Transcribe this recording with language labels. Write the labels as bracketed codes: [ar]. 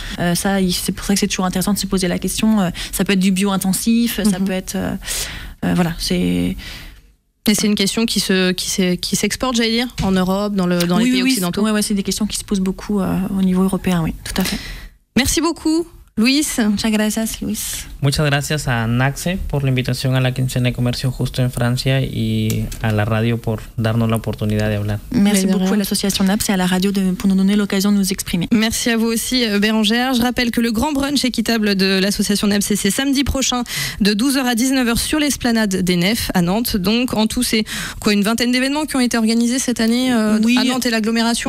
[fr] C'est pour ça que c'est toujours intéressant de se poser la question. Ça peut être du bio intensif, ça peut être voilà, c'est. Et c'est une question qui s'exporte, j'allais dire, en Europe, dans les pays occidentaux. Oui, c'est des questions qui se posent beaucoup au niveau européen, oui, tout à fait. Merci beaucoup, Luis. [es] Muchas gracias, Luis. Muchas gracias a NACSE por la invitación a la quincena de comercio justo en Francia y a la radio por darnos la oportunidad de hablar. [fr] Merci beaucoup à l'association NAPS et à la radio pour nous donner l'occasion de nous exprimer. Merci à vous aussi, Bérangère. Je rappelle que le grand brunch équitable de l'association NAPS, c'est samedi prochain de 12h à 19h sur l'esplanade des Nefs à Nantes. Donc en tout, c'est une vingtaine d'événements qui ont été organisés cette année à Nantes et l'agglomération.